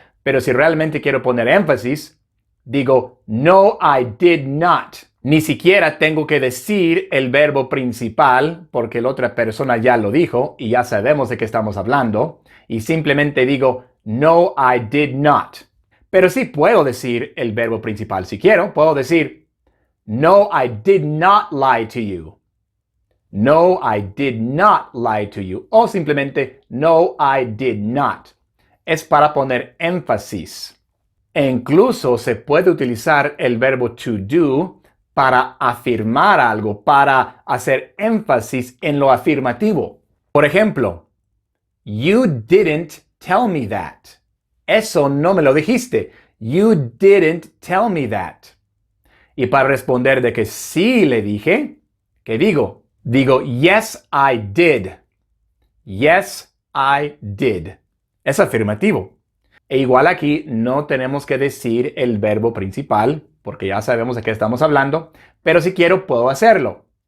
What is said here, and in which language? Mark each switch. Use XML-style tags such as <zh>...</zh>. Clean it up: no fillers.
<es>Pero si realmente quiero poner énfasis, digo no,</es> <en>I did not.</en> <es>Ni siquiera tengo que decir el verbo principal porque la otra persona ya lo dijo y ya sabemos de qué estamos hablando. Y simplemente digo no,</es> <en>I did not.</en> <es>Pero sí puedo decir el verbo principal si quiero. Puedo decir no,</es> <en>I did not lie to you. No, I did not lie to you.</en> <es>O simplemente,</es> <en>no, I did not.</en> <es>Es para poner énfasis. E incluso se puede utilizar el verbo to do para afirmar algo, para hacer énfasis en lo afirmativo. Por ejemplo,</es> <en>you didn't tell me that.</en> <es>Eso no me lo dijiste.</es> <en>You didn't tell me that.</en> <es>Y para responder de que sí le dije, ¿qué digo? Digo,</es> <en>yes, I did. Yes, I did.</en> <es>Es afirmativo. E igual aquí no tenemos que decir el verbo principal, porque ya sabemos de qué estamos hablando, pero si quiero puedo hacerlo.</es>